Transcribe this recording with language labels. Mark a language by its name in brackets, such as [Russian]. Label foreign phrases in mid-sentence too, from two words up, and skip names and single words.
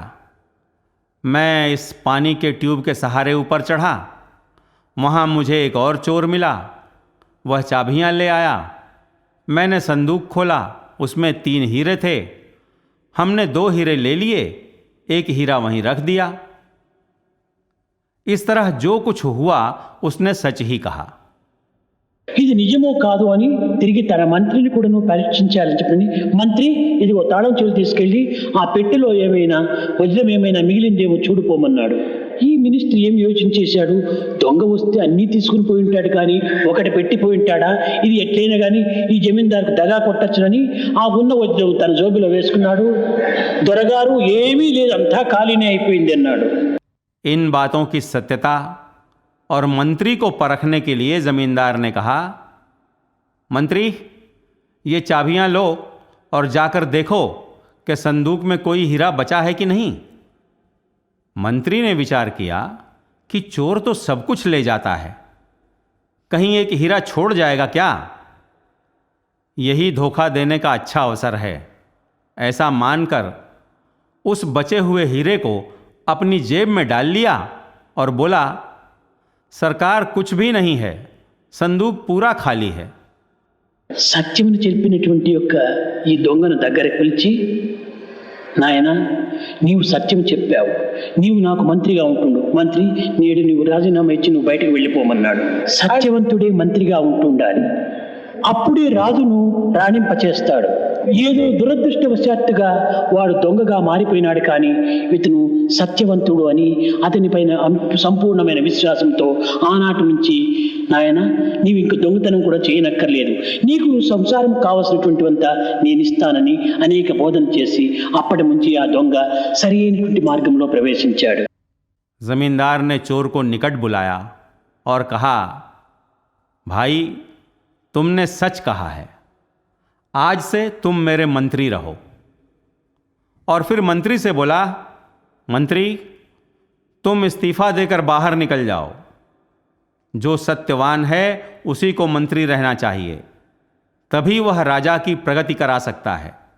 [Hindi] मैं इस पानी के ट्यूब के सहारे ऊपर चढ़ा, वहाँ मुझे एक और चोर मिला, वह चाबियाँ ले आया, मैंने संदूक खोला, उसमें 3 हीरे थे, हमने 2 हीरे ले लिए, 1 हीरा वहीं रख दिया। इस तरह जो कुछ हुआ उसने सच ही कहा। [Telugu] ఇది నిజమో కాదు అని తిరిగి తన మంత్రిని కూడాను పరీక్షించాలని చెప్పని, మంత్రి ఇదిగో తాళం చెవులు తీసుకెళ్ళి ఆ పెట్టెలో ఏమైనా వజ్రం ఏమైనా మిగిలిందేమో చూడిపోమన్నాడు. ఈ మినిస్టర్ ఏం యోచన చేశాడు, దొంగ వస్తే అన్నీ తీసుకుని పోయి ఉంటాడు, కానీ ఒకటి పెట్టిపోయి ఉంటాడా, ఇది ఎట్లయినా కానీ ఈ జమీందారుకు దగా కొట్టచ్చునని ఆ ఉన్న వజ్రం తన జోబిలో వేసుకున్నాడు. దొరగారు ఏమీ లేదు, అంతా ఖాళీనే అయిపోయింది అన్నాడు. [Hindi] इन बातों की सत्यता और मंत्री को परखने के लिए जमींदार ने कहा, मंत्री ये चाबियां लो और जाकर देखो कि संदूक में कोई हीरा बचा है कि नहीं। मंत्री ने विचार किया कि चोर तो सब कुछ ले जाता है, कहीं एक हीरा छोड़ जाएगा क्या? यही धोखा देने का अच्छा अवसर है। ऐसा मानकर उस बचे हुए हीरे को अपनी जेब में डाल लिया और बोला, सरकार कुछ भी नहीं है, संदूक पूरा खाली है। [Telugu] సత్యమును చెప్పినటువంటి యొక్క ఈ దొంగను దగ్గరకు పిలిచి, నాయనా నీవు సత్యం చెప్పావు, నీవు నాకు మంత్రిగా ఉంటుండు, మంత్రి నేడు నీవు రాజీనామా ఇచ్చి నువ్వు బయటకు వెళ్ళిపోమన్నాడు. సత్యవంతుడే మంత్రిగా ఉంటుండాలి, అప్పుడే రాజును రాణింపచేస్తాడు. ఏదో దురదృష్టవశాత్తుగా వాడు దొంగగా మారిపోయినాడు, కానీ ఇతను సత్యవంతుడు అని అతని పైన సంపూర్ణమైన విశ్వాసంతో ఆనాటి నుంచి, నాయన నీవు ఇంక దొంగతనం కూడా చేయనక్కర్లేదు, నీకు సంసారం కావలసినటువంటివంతా నేను ఇస్తానని అనేక బోధన చేసి అప్పటి నుంచి ఆ దొంగ సరి అయినటువంటి మార్గంలో ప్రవేశించాడు. [Hindi] जमींदार ने चोर को निकट बुलाया और कहा, भाई तुमने सच कहा है, आज से तुम मेरे मंत्री रहो। और फिर मंत्री से बोला, मंत्री तुम इस्तीफा देकर बाहर निकल जाओ, जो सत्यवान है उसी को मंत्री रहना चाहिए, तभी वह राजा की प्रगति करा सकता है।